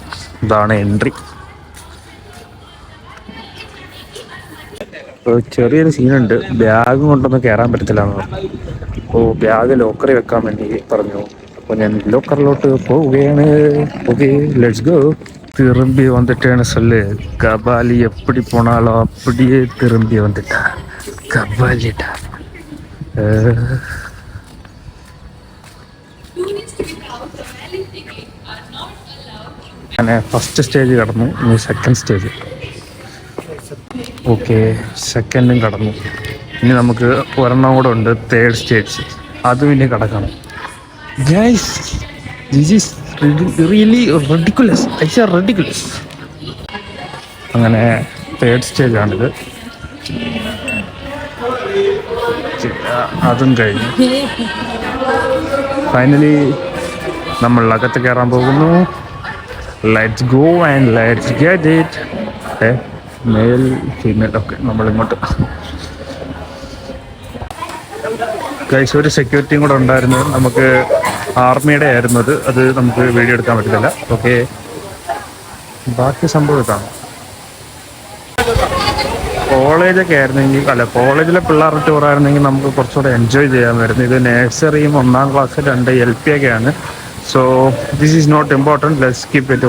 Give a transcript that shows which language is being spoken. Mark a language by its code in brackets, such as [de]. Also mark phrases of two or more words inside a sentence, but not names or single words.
[ml] ഇതാണ് എൻട്രി. ചെറിയൊരു സീനുണ്ട്. ബാഗ് കൊണ്ടൊന്നും കയറാൻ പറ്റത്തില്ല എന്ന് പറഞ്ഞു. അപ്പോൾ ബാഗ് ലോക്കറിൽ വെക്കാൻ വേണ്ടി പറഞ്ഞു. അപ്പോൾ ഞാൻ ലോക്കറിലോട്ട് പോവുകയാണ്. ഓക്കെ, [en] let's go. [ta] திரும்பி வந்துட்டேன்னு சொல்லு. கபாலி எப்படி போனாலும் அப்படியே திரும்பி வந்துட்டா. கபாலிட்டா. [ml] അങ്ങനെ [en] first stage [ml] കടന്നു. ഇനി [en] second stage. [ml] ഓക്കെ, സെക്കൻഡും കടന്നു. ഇനി നമുക്ക് ഒരെണ്ണം കൂടെ ഉണ്ട്, [en] third stage. [ml] അതും ഇനി കടക്കണം. [en] guys, this is really ridiculous. ice are ridiculous. [ml] അങ്ങനെ [en] third stage. [ml] അതും കഴിഞ്ഞു. ഫൈനലി നമ്മൾ അകത്ത് കയറാൻ പോകുന്നു. [en] let's go and let's get it. male female [ml] ഒക്കെ നമ്മളിങ്ങോട്ട്. ഗൈസ്, ഒരു സെക്യൂരിറ്റിയും കൂടെ ഉണ്ടായിരുന്നു. നമുക്ക് ആർമിയുടെ ആയിരുന്നു അത് നമുക്ക് വീഡിയോ എടുക്കാൻ പറ്റില്ല. ഓക്കെ, ബാക്കി സംഭവം ഇതാണ്. കോളേജൊക്കെ ആയിരുന്നെങ്കിൽ, അല്ല കോളേജിലെ പിള്ളേരുടെ ടൂർ ആയിരുന്നെങ്കിൽ നമുക്ക് കുറച്ചുകൂടെ എൻജോയ് ചെയ്യാമായിരുന്നു. ഇത് നഴ്സറിയും 1ാം ക്ലാസ് 2 LP ഒക്കെയാണ്. [en] so this is not important. let's keep it.